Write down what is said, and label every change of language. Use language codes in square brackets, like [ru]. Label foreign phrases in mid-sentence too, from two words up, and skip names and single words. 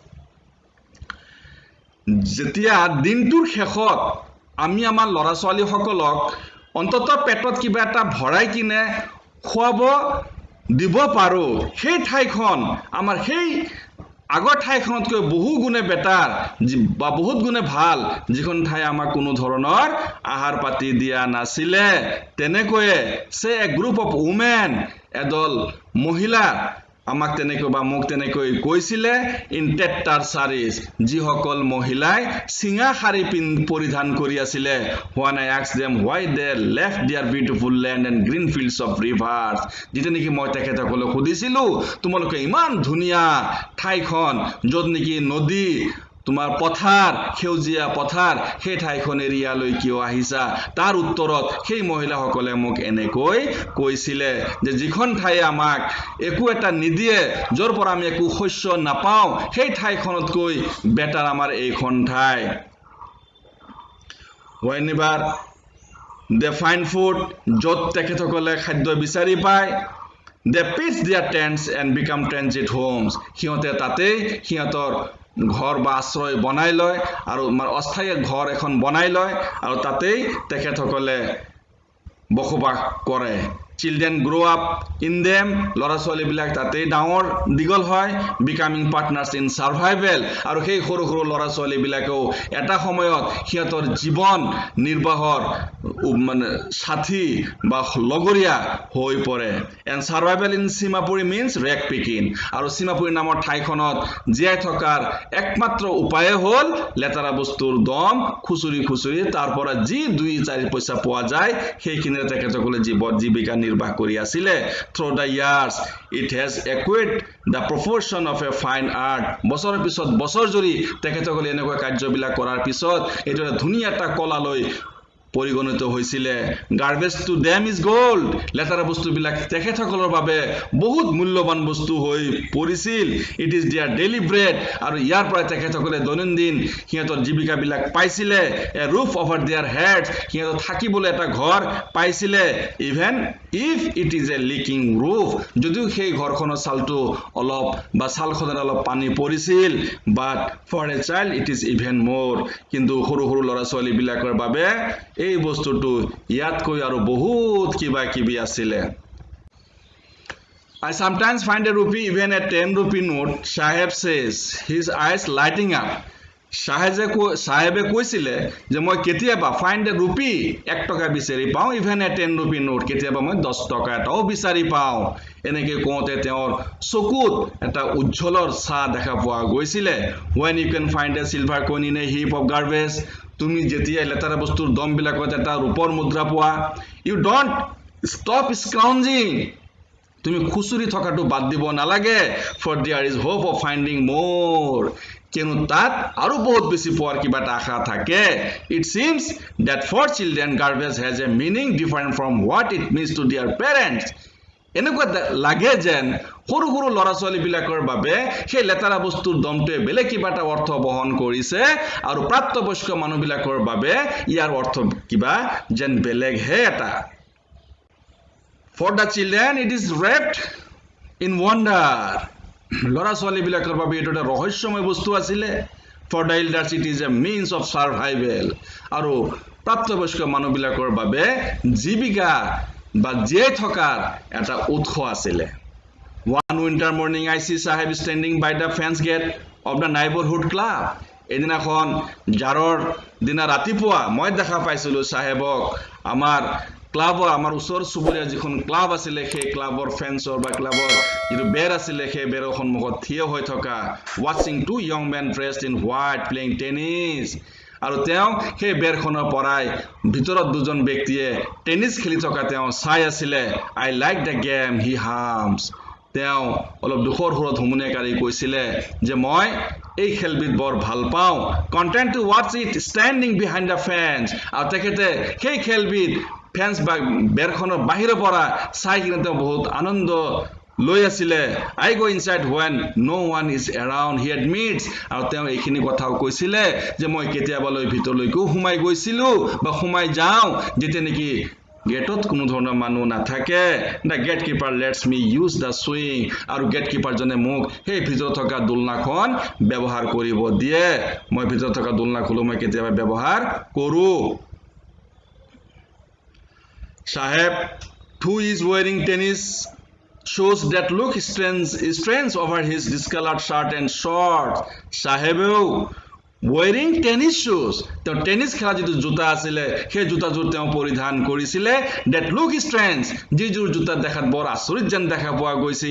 [as] যেতিয়া দিনটোৰ শেষত আমি আমাৰ লৰা ছোৱালী সকলক অন্তত পেটত কিবা এটা ভৰাই কিনে খুৱাব দিব পাৰো সেই ঠাইখন আমাৰ সেই আগৰ ঠাইখনতকৈ বহু গুণে বেটাৰ বা বহুত গুণে ভাল যিখন ঠাই আমাক কোনো ধৰণৰ আহাৰ পাতি দিয়া নাছিল তেনেকৈ [en] say a group of women [as] এডল মহিলা আমাক তেনেকৈ বা মোক তেনেকৈ কৈছিল ইন [en] tattered saris [as] যিসকল মহিলাই সিঙা শাৰী পৰিধান কৰি আছিল [en] when I asked them why they left their beautiful land and green fields of rivers [as] যেতিয়া নেকি মই তেখেতসকলক সুধিছিলো তোমালোকে ইমান ধুনীয়া ঠাইখন য'ত নেকি নদী তোমাৰ পথাৰ খেউজিয়া পথাৰ সেই ঠাইখন এৰিয়ালৈ কিয় আহিছা তাৰ উত্তৰত সেই মহিলাসকলে মোক এনেকৈ কৈছিল যে যিখন ঠাই আমাক একো এটা নিদিয়ে যৰ পৰা আমি একো শস্য নাপাওঁ সেই ঠাইখনতকৈ বেটাৰ আমাৰ এইখন ঠাই [en] whenever they find food [as] য'ত তেখেতসকলে খাদ্য বিচাৰি পায় [en] they pitch their tents and become transit homes [as] সিহঁতে তাতেই সিহঁতৰ ঘৰ বা আশ্ৰয় বনাই লয় আৰু অস্থায়ী ঘৰ এখন বনাই লয় আৰু তাতেই তেখেতসকলে বসবাস কৰে [en] children grow up in them [as] লৰা ছোৱালী বিলাক তাতেই ডাঙৰ দিগল হয় [en] becoming partners in survival [as] আৰু সেই সৰু সৰু লৰা ছোৱালী বিলাকেও এটা সময়ত সিহঁতৰ জীৱন নিৰ্বাহৰ মানে সাথী বা লগৰীয়া হৈ পৰে [en] and survival in Simapuri means rag picking [as] আৰু Simapuri নামৰ ঠাইখনত জীয়াই থকাৰ একমাত্ৰ উপায় হ'ল লেতেৰা বস্তুৰ দম খুচুৰি খুচুৰি তাৰ পৰা যি 2-4 পইচা পোৱা যায় সেইখিনিৰে তেখেতসকলে জীৱিকা নিৰ্বাহ কৰি আছিল [en] through the years it has acquired the proportion of a fine art [as] বছৰৰ পিছত বছৰ জৰি তেখেতসকলে এনেকুৱা কাৰ্যবিলাক কৰাৰ পিছত এটা ধুনীয়া এটা কলালৈ পৰিগণিত হৈছিল [en] garbage to them is gold [as] লেতেৰা বস্তুবিলাক তেখেতসকলৰ বাবে বহুত মূল্যৱান বস্তু হৈ পৰিছিল [en] it is their daily bread [as] আৰু ইয়াৰ পৰা তেখেতসকলে দৈনন্দিন সিহঁতৰ জীৱিকাবিলাক পাইছিল [en] a roof over their heads [as] সিহঁতৰ থাকিবলৈ এটা ঘৰ পাইছিল [en] even if it is a leaking roof [as] যদিও সেই ঘৰখনৰ চালটো অলপ বা চালখনৰ অলপ পানী পৰিছিল [en] but for a child it is even more [as] কিন্তু সৰু সৰু লৰা ছোৱালী বিলাকৰ বাবে এই বস্তুটো ইয়াতকৈ আৰু বহুত কিবা কিবি আছিল [en] I sometimes find a rupee even a 10 rupee note Saheb says his eyes lighting up [as] সাহেবে কৈছিল যে মই কেতিয়াবা [en] find a rupee [as] 1 টকা বিচাৰি পাওঁ [en] even a 10 rupee note [as] কেতিয়াবা মই 10 টকা এটাও বিচাৰি পাওঁ এনেকৈ কোতে তেওঁৰ চকুত এটা উজ্জ্বলৰ ছাঁ দেখা পোৱা গৈছিল [en] when you can find a silver coin in a heap of garbage [as] তুমি যেতিয়া লেতেৰা বস্তুৰ দম বিলাকত এটা ৰূপৰ মুদ্ৰা পোৱা [en] you don't stop scrounging [as] তুমি খুচুৰি থকাটো বাদ দিব নালাগে [en] for there is hope of finding more [as] কিয়নো তাত আৰু বহুত বেছি পোৱাৰ কিবা এটা আশা থাকে [en] it seems that for children garbage has a meaning different from what it means to their parents [as] এনেকুৱা লাগে যেন সৰু সৰু লৰা ছোৱালী বিলাকৰ বাবে সেই লেটাৰা বস্তুৰ দমটোৱে বেলেগ কিবা এটা অৰ্থ বহন কৰিছে আৰু প্ৰাপ্তবয়স্ক মানুহবিলাকৰ বাবে ইয়াৰ অৰ্থ কিবা যেন বেলেগ হে এটা [en] for the children it is wrapped in wonder [as] লৰা ছোৱালী বিলাকৰ বাবে এটা ৰহস্যময় বস্তু আছিল [en] for the elders it is a means of survival [as] আৰু প্ৰাপ্তবয়স্ক মানুহবিলাকৰ বাবে জীৱিকা বা জীয়াই থকাৰ এটা উৎস আছিল [en] one winter morning I see Sahib standing by the fence gate of the neighborhood club [as] এদিনাখন জাৰৰ দিনা ৰাতিপুৱা মই দেখা পাইছিলো সাহেবক আমাৰ ক্লাবৰ আমাৰ ওচৰ চুবুৰীয়া যিখন ক্লাব আছিল সেই ক্লাবৰ ফেন্সৰ বা ক্লাবৰ যিটো বেৰ আছিল সেই বেৰৰ সন্মুখত থিয় হৈ থকা [en] watching two young men dressed in white playing tennis [as] আৰু তেওঁ সেই বেৰখনৰ পৰাই ভিতৰত দুজন ব্যক্তিয়ে টেনিছ খেলি থকা তেওঁ চাই আছিল [en] I like the game he hums [as] তেওঁ অলপ দুখৰ সুৰত হুমুনিয়াকাৰী কৈছিল যে মই এই খেলবিধ বৰ ভাল পাওঁ [en] content to watch it standing behind the fence [as] আৰু তেখেতে সেই খেলবিধ ফেন্স বা বেৰখনৰ বাহিৰৰ পৰা চাই কিনে তেওঁ বহুত আনন্দ লৈ আছিল [en] I go inside when no one is around he admits [as] আৰু তেওঁ এইখিনি কথাও কৈছিল যে মই কেতিয়াবালৈ ভিতৰলৈকো সোমাই গৈছিলো বা সোমাই যাওঁ যেতিয়া নেকি গেটত কোনো ধৰণৰ মানুহ নাথাকে [en] the gatekeeper lets me use the swing [as] আৰু gatekeeper জনে মোক সেই ভিতৰত থকা দোলনাখন ব্যৱহাৰ কৰিব দিয়ে মই ভিতৰত থকা দোলনাখন মই কেতিয়াবা ব্যৱহাৰ কৰো [en] Sahib who is wearing tennis shoes that look strange over his discolored shirt and shorts Sahib wearing tennis shoes [as] তেওঁ টেনিছ খেলা যেটো জোতা আছিল সেই জোতাজোৰ তেওঁ পৰিধান কৰিছিল [en] that look strange [as] যিজোৰ জোতা দেখাত বৰ আচৰিত যেন দেখা পোৱা গৈছিল